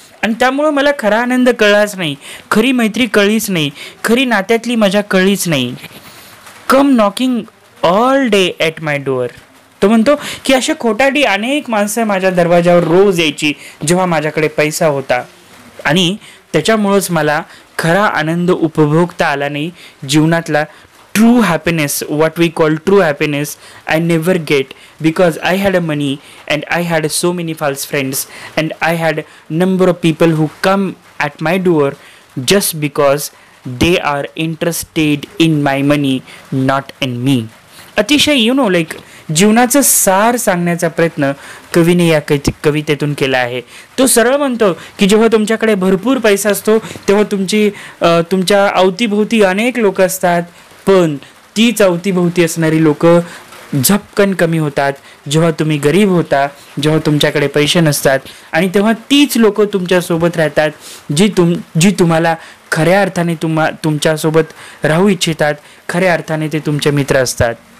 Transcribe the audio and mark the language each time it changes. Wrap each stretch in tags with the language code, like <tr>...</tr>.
<mr>आणि त्यामुळं मला खरा आनंद कळलाच नाही, खरी मैत्री कळलीच नाही, खरी नात्यातली मजा कळलीच नाही.</mr> <en>Come knocking all day at my door.</en> <mr>तो म्हणतो की अशा खोटारडी अनेक माणसं माझ्या दरवाजावर रोज यायची जेव्हा माझ्याकडे पैसा होता, आणि त्याच्यामुळंच मला खरा आनंद उपभोगता आला नाही जीवनातला.</mr> <en>True happiness, what we call true happiness, I never get because I had a money and I had so many false friends and I had number of people who come at my door just because they are interested in my money, not in me.</en> <mr>अतिशय like जीवनाचं सार सांगण्याचा प्रयत्न कवीने या कवितेतून केला आहे. तो सरळ म्हणतो की जेव्हा तुमच्याकडे भरपूर पैसा असतो तेव्हा तुमच्या अवतीभोवती अनेक लोक असतात, पण तीच अवतीभोवती असणारी लोक झपकन कमी होतात जेव्हा तुम्ही गरीब होता, जेव्हा तुमच्याकडे पैसे नसतात, आणि तेव्हा तीच लोक तुमच्यासोबत राहतात जी तुम्हाला खऱ्या अर्थाने तुमच्यासोबत राहू इच्छितात, खऱ्या अर्थाने ते तुमचे मित्र असतात.</mr>